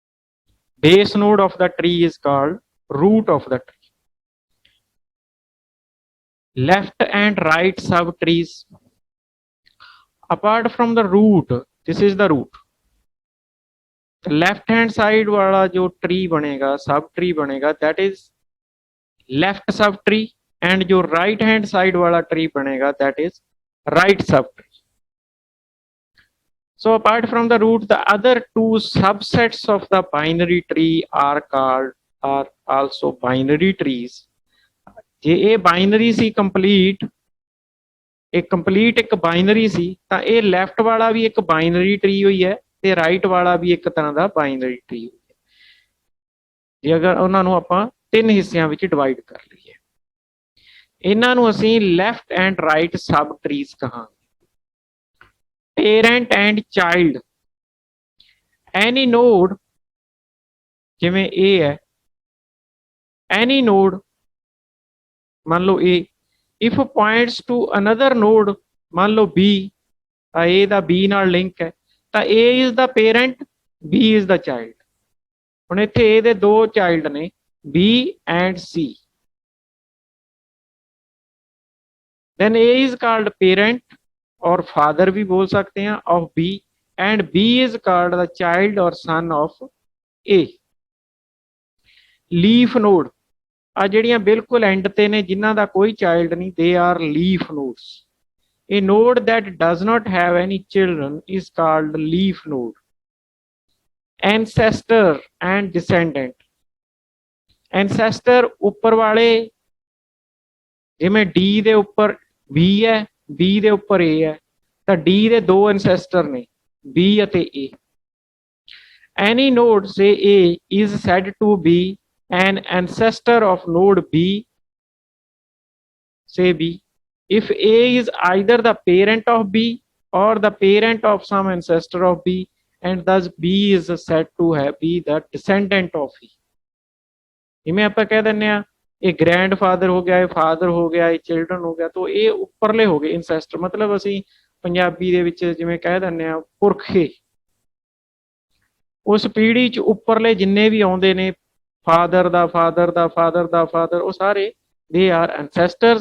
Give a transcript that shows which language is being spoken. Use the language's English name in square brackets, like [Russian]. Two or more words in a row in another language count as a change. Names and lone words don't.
[English] Base node of the tree is called root of the tree. left and right subtrees. Apart from the root, this is the root. left hand side [Hindi] वाला जो ट्री बनेगा, [English] sub tree [Hindi] बनेगा, [English] that is left sub tree, and [Hindi] जो [English] right hand side [Hindi] वाला ट्री बनेगा [English] that is right sub tree. So apart from the root, the other two subsets of the binary tree are also binary trees. [Punjabi] ਜੇ ਇਹ ਬਾਈਨਰੀ ਸੀ ਕੰਪਲੀਟ, ਇਹ ਕੰਪਲੀਟ ਇੱਕ ਬਾਈਨਰੀ ਸੀ, ਤਾਂ ਇਹ ਲੈਫਟ ਵਾਲਾ ਵੀ ਇੱਕ [English] binary tree [Punjabi] ਹੋਈ ਹੈ ਤੇ ਰਾਈਟ ਵਾਲਾ ਵੀ ਇੱਕ ਤਰ੍ਹਾਂ ਦਾ [English] binary tree [Punjabi] ਹੋਈ ਹੈ, ਜੇ ਅਗਰ ਉਹਨਾਂ ਨੂੰ ਆਪਾਂ ਤਿੰਨ ਹਿੱਸਿਆਂ ਵਿੱਚ ਡਿਵਾਈਡ ਕਰ ਲਈਏ. ਇਹਨਾਂ ਨੂੰ ਅਸੀਂ [English] left and right sub trees [Punjabi] ਕਹਾਂਗੇ. [English] parent and child, any node [Punjabi] ਜਿਵੇਂ ਇਹ ਹੈ, [English] any node [Punjabi] ਮੰਨ ਲਓ [English] A, if points to another node, [Punjabi] ਮੰਨ ਲਓ B, ਤਾਂ A ਦਾ B ਨਾਲ ਲਿੰਕ ਹੈ, ਤਾਂ [English] A is the parent, B is the child. [Punjabi] ਹੁਣ ਇੱਥੇ A ਦੇ ਦੋ ਚਾਈਲਡ ਨੇ, [English] B and C. then A is called parent or father [Punjabi] ਵੀ ਬੋਲ ਸਕਦੇ ਹਾਂ [English] of B, and B is called the child or son of A. leaf node, [Punjabi] ਆ ਜਿਹੜੀਆਂ ਬਿਲਕੁਲ ਐਂਡ ਤੇ ਨੇ ਜਿਨ੍ਹਾਂ ਦਾ ਕੋਈ ਚਾਈਲਡ ਨਹੀਂ, [English] they are leaf nodes. A node that does not have any children is called leaf node. Ancestor and descendant. [Punjabi] Ancestor ਉੱਪਰ ਵਾਲੇ, ਜਿਵੇਂ D ਦੇ ਉੱਪਰ B ਹੈ, B ਦੇ ਉੱਪਰ A ਹੈ, ਤਾਂ D ਦੇ ਦੋ ancestor ਨੇ, B ਅਤੇ A. [English] Any node, say A, is said to be an ancestor of node B, say B, if A is either the parent of B or the parent of some ancestor of B, and thus B is said to have be the descendant of E. [Punjabi] ਜਿਵੇਂ ਆਪਾਂ ਕਹਿ ਦਿੰਦੇ ਆ ਇਹ ਗ੍ਰੈਂਡਫਾਦਰ ਹੋ ਗਿਆ, ਇਹ ਫਾਦਰ ਹੋ ਗਿਆ, ਇਹ ਚਿਲਡਰਨ ਹੋ ਗਿਆ, ਤਾਂ ਇਹ ਉੱਪਰਲੇ ਹੋ ਗਏ ਇਨਸੈਸਟਰ. ਮਤਲਬ ਅਸੀਂ ਪੰਜਾਬੀ ਦੇ ਵਿੱਚ ਜਿਵੇਂ ਕਹਿ ਦਿੰਦੇ ਆ ਪੁਰਖੇ, ਉਸ ਪੀੜ੍ਹੀ 'ਚ ਉੱਪਰਲੇ ਜਿੰਨੇ ਵੀ ਆਉਂਦੇ ਨੇ, ਫਾਦਰ ਦਾ ਫਾਦਰ ਦਾ ਫਾਦਰ ਦਾ ਫਾਦਰ, ਉਹ ਸਾਰੇ [English] they are ancestors.